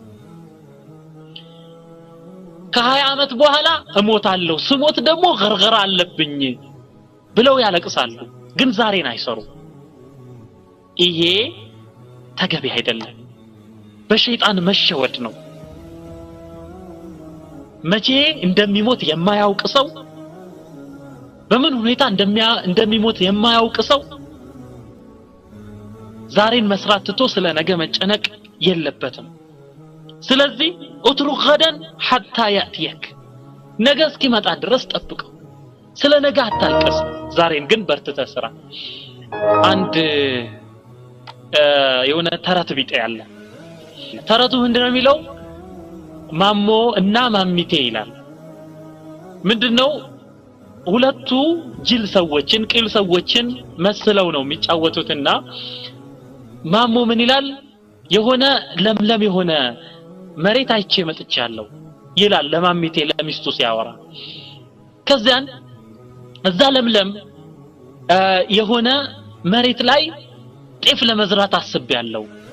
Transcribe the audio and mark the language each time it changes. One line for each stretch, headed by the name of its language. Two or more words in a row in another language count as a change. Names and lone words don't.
Amharic: ከ20 ዓመት በኋላ እሞታለሁ ስሞት ደግሞ ገርገራ አለብኝ ብለው ያለቅሳሉ ግን ዛሬን አይሰሩ ይሄ ተገቢ አይደለም በሸይጣን መሸወድ ነው መቼ እንደሚሞት የማያውቅ ሰው በምን ሁኔታ እንደሚሞት የማያውቅ ሰው ዛሬን መስራት ትቶ ስለ ነገ መጨነቅ የለበትም ስለዚህ
Arabic: اترك غدا حتى ياتيك
Amharic: ነገ እስኪመጣ ድረስ ጠብቀው ስለ ነገ አታልቅስ ዛሬን ግን በርትተህ ስራ አንድ የሆነ ተረት ቢጤ ያለ ተረቱ ምንድነው የሚለው ማሞ እና ማሚቴ ይላል ምንድነው ሁለቱ ጅል ሰዎችን ቅል ሰዎችን መስለው ነው የሚጫወቱትና ማሞ ምን ይላል የሆነ ለምለም የሆነ መሬት አይቼ መጥቻለሁ ይላል ለማሚቴ ለሚስቱ ሲያወራ ከዛን እዛ ለምለም የሆነ መሬት ላይ ጤፍ ለመዝራት አስቤያለሁ